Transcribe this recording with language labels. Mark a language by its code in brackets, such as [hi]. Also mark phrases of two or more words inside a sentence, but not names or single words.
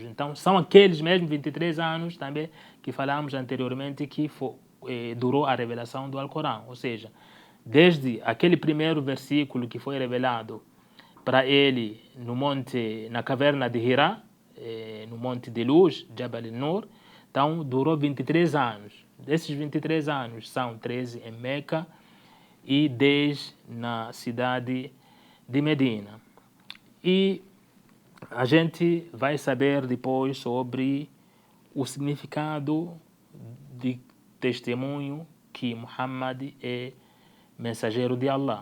[pt] Então, são aqueles mesmos 23 anos também que falamos anteriormente que durou a revelação do Alcorão. Ou seja, desde aquele primeiro versículo que foi revelado para ele no monte, na caverna de Hira, no monte de luz, Jabal al-Nur. Então durou 23 anos. Desses 23 anos são 13 em Meca e 10 na cidade de Medina. E a gente vai saber depois sobre o significado de testemunho que Muhammad é mensageiro de Allah.